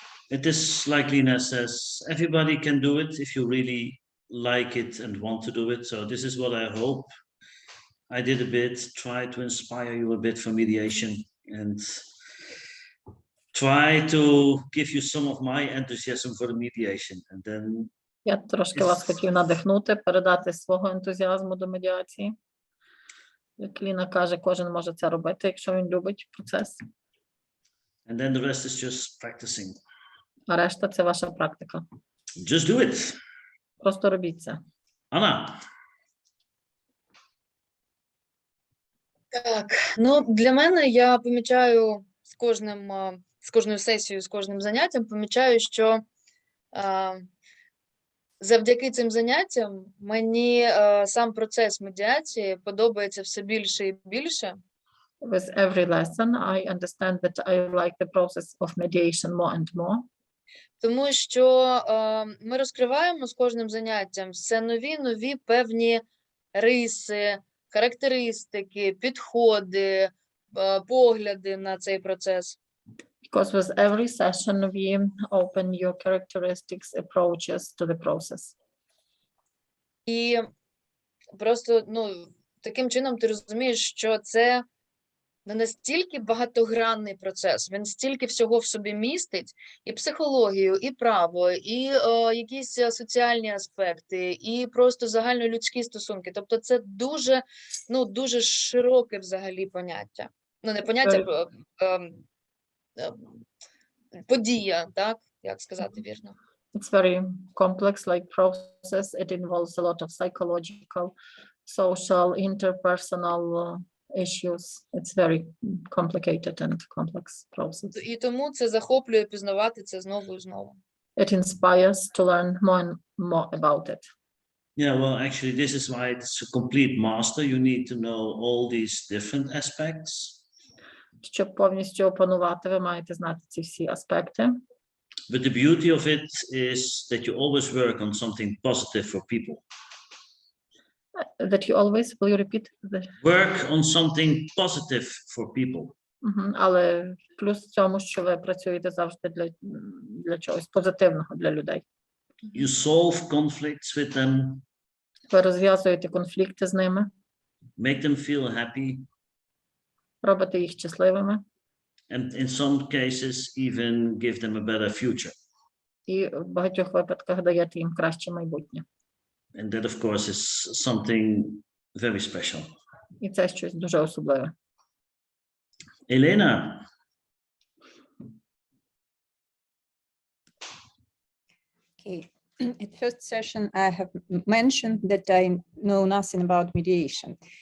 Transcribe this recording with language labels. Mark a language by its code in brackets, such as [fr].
[en] It is like Lina says, everybody can do it if you really like it and want to do it. So this is what I hope. I did a bit, try to inspire you a bit for mediation and try to give you some of my enthusiasm for the mediation. And then [uk] Я трошки вас хотів надихнути, передати свого ентузіазму до медіації. Як Ліна каже, кожен може це робити, якщо він любить процес. [en] and then the rest is just practicing. [uk] А решта – це ваша практика. [en] Just do it. [uk] Просто робіть це. [en] Anna. [uk] Так, ну для мене я помічаю з кожною сесією, з кожним заняттям, помічаю, що завдяки цим заняттям мені сам процес медіації подобається все більше і більше. [en] With every lesson, I understand that I like the process of mediation more and more. [uk] Тому що ми розкриваємо з кожним заняттям все нові певні риси, характеристики, підходи, погляди на цей процес. [en] Because with every session we open your characteristics, approaches to the process. [uk] І просто, таким чином ти розумієш, що це не настільки багатогранний процес, він стільки всього в собі містить, і психологію, і право, і якісь соціальні аспекти, і просто загальнолюдські стосунки. Тобто це дуже, дуже широке взагалі поняття. Не поняття, подія, так? Як сказати вірно? [en] It's very complex like process. It involves a lot of psychological, social, interpersonal issues. It's very complicated and complex process. [uk] І тому це захоплює пізнавати це знову і знову. [en] It inspires to learn more and more about it. Yeah, well, actually, this is why it's a complete master. You need to know all these different aspects. [uk] Щоб повністю опанувати, ви маєте знати ці всі аспекти. [en] But the beauty of it is that you always work on something positive for people. That you always, will you repeat? Work on something positive for people. [uk] Але плюс в цьому, що ви працюєте завжди для чогось позитивного для людей. [en] You solve conflicts with them. [uk] Ви розв'язуєте конфлікти з ними. [en] Make them feel happy. [uk] Робите їх щасливими. [en] And in some cases, even give them a better future. [uk] І в багатьох випадках даєте їм краще майбутнє. [en] And that, of course, is something very special. [uk] І це щось дуже особливе. [en] Elena. Okay. At first session, I have mentioned that I know nothing about mediation.